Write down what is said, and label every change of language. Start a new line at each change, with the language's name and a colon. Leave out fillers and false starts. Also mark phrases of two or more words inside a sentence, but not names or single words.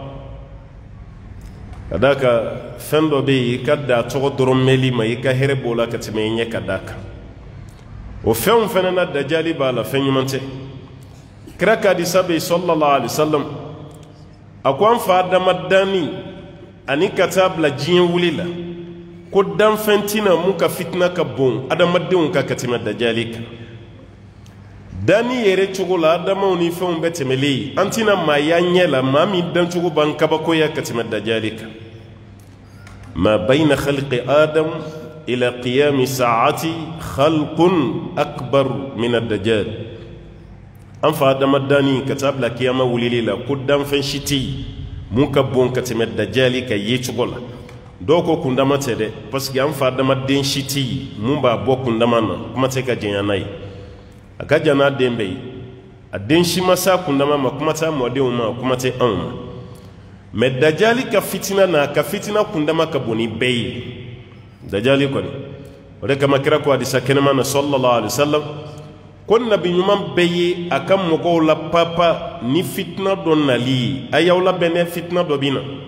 Bambara: ka d'a kan fɛn dɔ bɛ yen i ka da tɔgɔ dɔrɔn mɛnli ma i ka hɛrɛ b'o la ka tɛmɛ i ɲɛ ka d'a kan o fɛnw fɛnɛ na dajali b'a la fɛn ɲuman tɛ kira ka hadisa bɛ yen
Arabic: صلى الله عليه وسلم
Bambara: a ko an fa adamadani ani ka taa bila diɲɛ wuli la ko danfɛn tɛna mun ka fitina ka bon adamadenw ka tɛmɛ dajali kan danni yɛrɛ cogo la adamaw ni fɛnw bɛ tɛmɛlen an tɛna maa y'a ɲɛ la maa min dancogo b'an kabakoya ka tɛmɛ dajali kan
Arabic: ما بين خلق آدم إلى قيام الساعة خلق أكبر من الدجال
Bambara: an fa adamadani ka taa bila kiyama wulili la ko danfɛn si tɛ yen mun ka bon ka tɛmɛ dajali ka ye cogo la dɔw ko kundama tɛ dɛ
French: parce que
Bambara: an fa adamaden si tɛ yen mun b'a bɔ kundama na kuma tɛ ka jɛnya n'a ye a ka jan n'a den bɛɛ ye a den si ma s'a kundama ma kuma tɛ a mɔdenw ma kuma tɛ anw ma mɛ dajali ka fitina n'a ka fitina kundama ka bon ni bɛɛ ye dajali kɔni o de kama kira ko hadisa kɛnɛma na
Arabic: صلى الله عليه وسلم
Bambara: ko nabi ɲuman bɛɛ ye a ka mɔgɔw la papa ni fitina dɔ nali ye a y'aw labɛn dɛ fitina dɔ bɛ na